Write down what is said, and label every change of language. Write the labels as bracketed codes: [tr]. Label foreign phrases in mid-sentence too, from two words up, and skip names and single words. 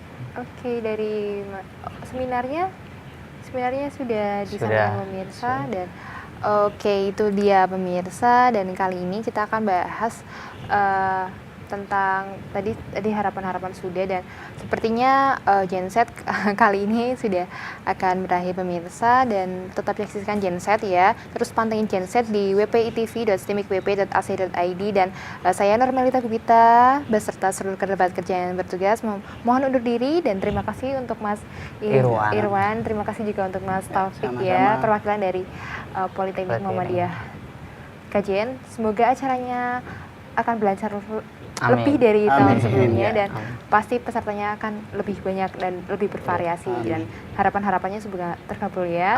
[id] Oke, dari seminarnya sudah disampaikan pemirsa dan oke, itu dia pemirsa, dan kali ini kita akan bahas tentang tadi harapan-harapan sudah, dan sepertinya Genset kali ini sudah akan berakhir pemirsa, dan tetap saksikan Genset ya. Terus pantengin Genset di wpitv.stimicwp.ac.id, dan saya Normalita Bibita beserta seluruh kerabat kerja yang bertugas mohon undur diri, dan terima kasih untuk Mas Irwan. Terima kasih juga untuk Mas Taufik ya, perwakilan dari Politeknik Muhammadiyah Kajen. Semoga acaranya akan berlancar lebih dari tahun sebelumnya, dan pasti pesertanya akan lebih banyak dan lebih bervariasi, dan harapan-harapannya semoga terkabul ya.